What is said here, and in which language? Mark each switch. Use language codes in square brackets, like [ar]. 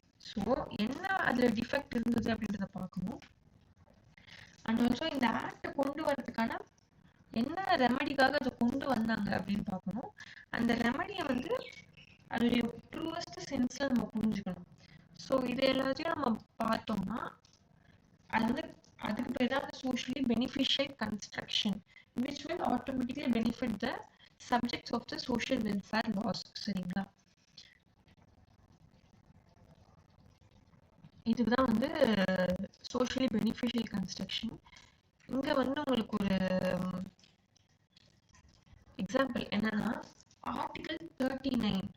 [ta] So என்ன அதுல defect இருந்தது அப்படின்றத பார்க்கணும். அண்ட் ஆல்சோ இந்த ஆக்டை கொண்டு வரதுக்கான என்ன ரெமடிக்காக அதை கொண்டு வந்தாங்க அப்படின்னு பார்க்கணும். அந்த ரெமடியை வந்து அதோடைய ட்ரூவஸ்ட் சென்ஸ்ல நம்ம புரிஞ்சுக்கணும். ஸோ இது எல்லாத்தையும் நம்ம பார்த்தோம்னா அது வந்து அதுக்கு பேர் தான் [en] socially beneficial construction which will automatically benefit the subjects of the social welfare laws. சரிங்களா? [ta] இதுதான் வந்து socially beneficial construction. இங்க வந்து உங்களுக்கு ஒரு எக்ஸாம்பிள் என்னன்னா ஆர்டிகல் 39.